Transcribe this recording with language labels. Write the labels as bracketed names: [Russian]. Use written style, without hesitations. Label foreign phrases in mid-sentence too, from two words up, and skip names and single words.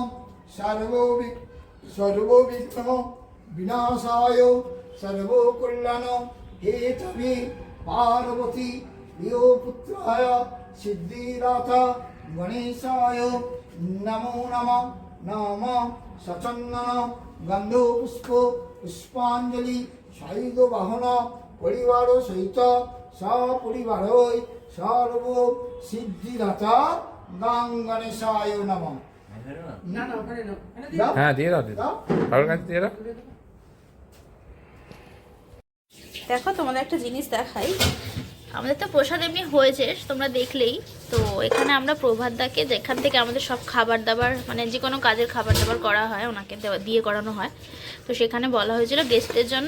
[Sanskrit] सर्वविघ्न विनाशाय सर्वकल्याण हेतवे पार्वती प्रियपुत्राय सिद्धिदाता गणेशाय नमो नमः नाम सचन्दन गन्धो पुष्प पुष्पाञ्जलि सायुध वाहन परिवार सहित सपरिवार सर्व सिद्धिदाता गां गणेशाय नमः [Bangla] না না ওখানে না হ্যাঁ দিয়ে দাও দিয়ে দাও কারোর কাছে দিয়ে দাও দেখো তোমাদের একটা জিনিস দেখাই আমাদের তো প্রসাদ এমনি হয়েছে, তোমরা দেখলেই তো। এখানে আমরা প্রভাতদাকে, যেখান থেকে আমাদের সব খাবার দাবার মানে যে কোনো কাজের খাবার দাবার করা হয় ওনাকে দিয়ে করানো হয়, তো সেখানে বলা হয়েছিল গেস্টদের জন্য।